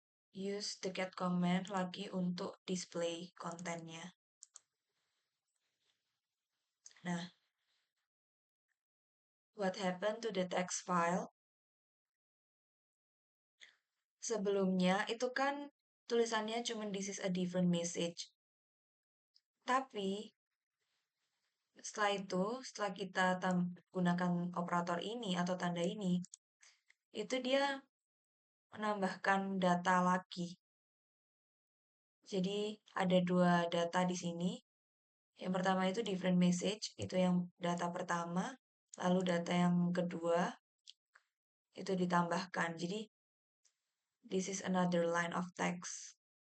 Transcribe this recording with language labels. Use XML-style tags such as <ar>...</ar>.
<en>Use the get command</en> <id>lagi untuk</id> <en>display</en> <id>kontennya.</id> <en>Nah, what happened to the text file?</en> <id>Sebelumnya itu kan tulisannya cuma</id> <en>this is a different message.</en> <id>Tapi setelah itu, setelah kita gunakan operator ini atau tanda ini, itu dia menambahkan data lagi. Jadi ada dua data di sini. Yang pertama itu</id> <en>different message,</en> <id>itu yang data pertama. Lalu data yang kedua itu ditambahkan. Jadi</id> <en>this is another line of text.</en>